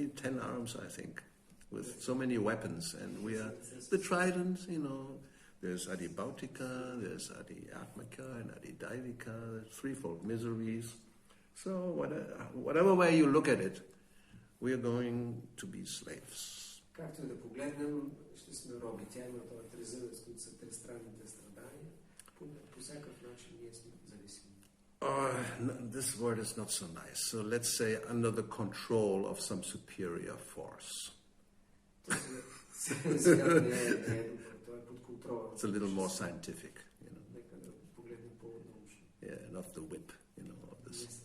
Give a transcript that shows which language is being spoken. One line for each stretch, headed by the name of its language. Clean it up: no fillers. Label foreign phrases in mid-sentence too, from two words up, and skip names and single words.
English: 10 arms, I think, with so many weapons. And we are the trident, you know. There's
Sanskrit: Adi Bhautika,
English: there's
Sanskrit: Adi Atmika,
English: and
Sanskrit: Adi Daivika.
English: There's threefold miseries. So whatever way you look at it, we are going to be slaves.
Bulgarian: Както и да погледнем, ще сме роби. Тя има това трезъвец, които са тристранните страдания. По всякакъв начин ние сме зависими.
English: This word is not so nice. So let's say under the control of some superior force. It's a little more scientific, you know. Yeah, not the whip, you know, of this.